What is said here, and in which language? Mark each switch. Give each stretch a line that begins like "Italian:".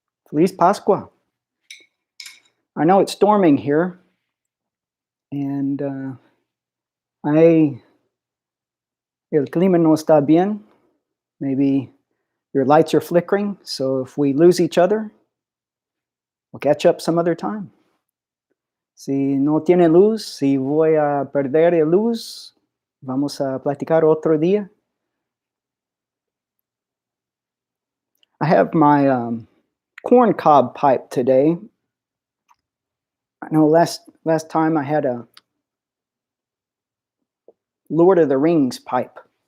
Spanish: Feliz Pascua.
English: I know it's storming here, and
Spanish: el clima no está bien.
English: Maybe your lights are flickering, so if we lose each other, we'll catch up some other time.
Spanish: Si no tiene luz, si voy a perder luz, vamos a platicar otro día.
English: I have my corn cob pipe today. I know last time I had a Lord of the Rings pipe.